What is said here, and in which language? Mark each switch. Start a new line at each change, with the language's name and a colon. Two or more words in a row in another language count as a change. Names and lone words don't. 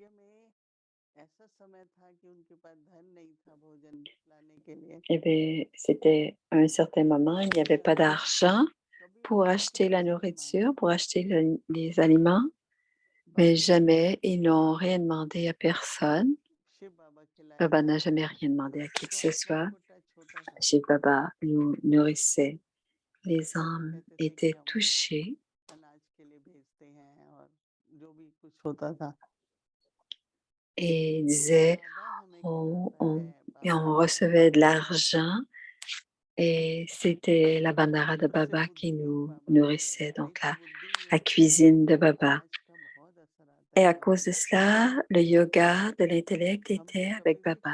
French: Eh bien, c'était à un certain moment, il n'y avait pas d'argent pour acheter la nourriture, pour acheter les aliments, mais jamais ils n'ont rien demandé à personne. Baba n'a jamais rien demandé à qui que ce soit. Chez Baba nous nourrissait. Les âmes étaient touchées
Hindi: कुछ होता था।
French: et il disait, et on recevait de l'argent et c'était la bandara de Baba qui nous nourrissait, donc la cuisine de Baba. Et à cause de cela, le yoga de l'intellect était avec Baba.